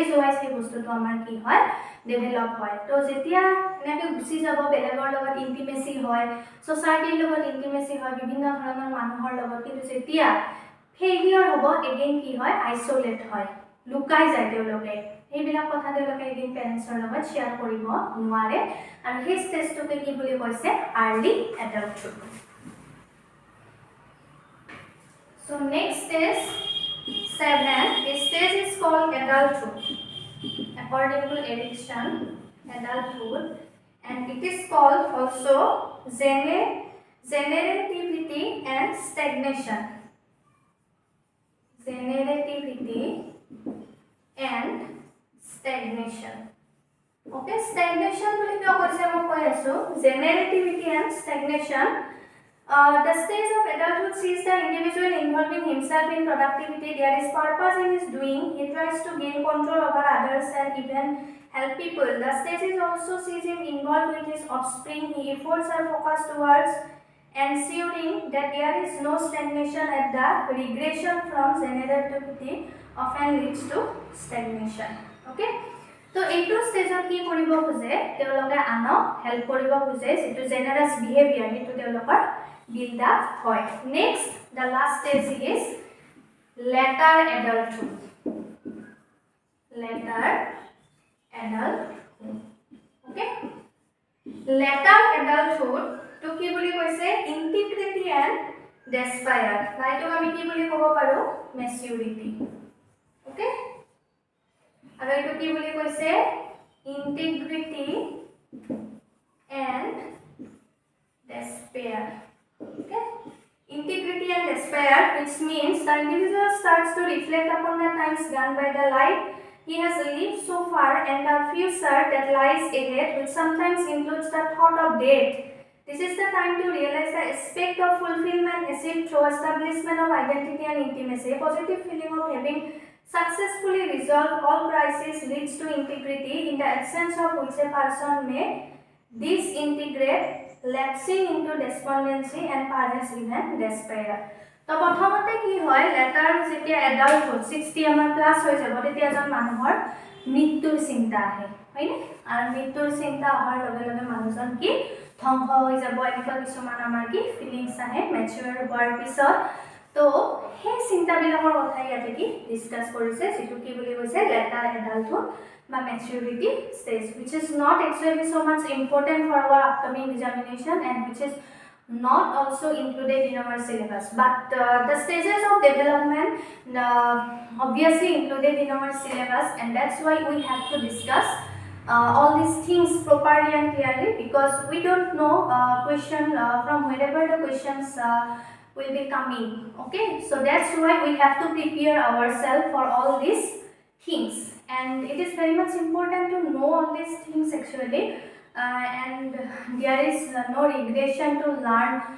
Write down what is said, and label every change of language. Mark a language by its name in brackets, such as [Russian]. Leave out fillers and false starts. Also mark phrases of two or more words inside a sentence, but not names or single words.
[Assamese] ওয়াইজ এই বস্তুটো আমাৰ কি হয় ডেভেলপ হয় তো যেতিয়া এনেকৈ গুচি যাব বেলেগৰ লগত ইন্টিমেসি হয় সোসাইটিৰ লগত ইন্টিমেসি হয় বিভিন্ন ধৰণৰ মানুহৰ লগত কিন্তু যেতিয়া ফেইলিয়ৰ হ'ব এগেইন কি হয় আইসোলেট হয় লুকাই যায় তেওঁলোকে এইবিলাক কথা তেওঁলোকে [English] again parents [Assamese] লগত শেয়াৰ কৰিব নোৱাৰে আৰু সেই ষ্টেজটোকে কি বুলি কৈছে [English] early adulthood So next is 7. This stage is called adulthood. According to Erickson, adulthood, and it is called also generativity and stagnation. Generativity and stagnation. Okay, stagnation [Assamese] বুলি কিয় কৈছে মই কৈ আছো [English] generativity and stagnation. The stage of adulthood sees the individual involving himself in productivity. There is purpose in his doing. He tries to gain control over others and even help people. The stage is also sees him involved with his offspring. His efforts are focused towards ensuring that there is no stagnation at the regression from generativity often leads to stagnation. Okay? So, [Assamese] এইটো ষ্টেজত কি কৰিব খোজে তেওঁলোকে আনক হেল্প কৰিব খোজে যেটো [English] generous behaviour [Assamese] এটো তেওঁলোকৰ [English] build up [Assamese] হয় [English] next the last stage is later adulthood okay later adulthood [Assamese] to কি বুলি কৈছে [English] integrity and despair [Assamese] বাইটো আমি কি বুলি ক'ব [English] পাৰো maturity okay [Assamese] আৰু এটো কি বুলি কৈছে [English] integrity and despair okay integrity and despair which means the individual starts to reflect upon the times gone by the life he has lived so far and the future that lies ahead which sometimes includes the thought of death. This is the time to realize the aspect of fulfillment achieved through establishment of identity and intimacy. A positive feeling of having successfully resolved all crises leads to integrity in the absence of which a person may disintegrate lapsing into despondency and perhaps even despair. [Assamese] তো প্ৰথমতে কি হয় লেটাৰ যেতিয়া এডাল্টহুড 60 আমাৰ প্লাস হৈ যাব তেতিয়া এজন মানুহৰ মৃত্যুৰ চিন্তা আহে হয়নে আৰু মৃত্যুৰ চিন্তা অহাৰ লগে লগে মানুহজন কি ধ্বংস হৈ যাব এনেকুৱা কিছুমান আমাৰ কি ফিলিংছ আহে মেচুৰ হোৱাৰ পিছত তো সেই চিন্তাবিলাকৰ কথা ইয়াতে কি ডিসকাস কৰিছে যেটো কি বুলি কৈছে [English] later adulthood বা maturity stage which is not actually so much important for our upcoming examination and which is not also included in our syllabus but the stages of development obviously included in our syllabus and that's why we have to discuss all these things properly and clearly because we don't know question from wherever the questions will be coming okay so that's why we have to prepare ourselves for all these things and it is very much important to know all these things actually and there is no regression to learn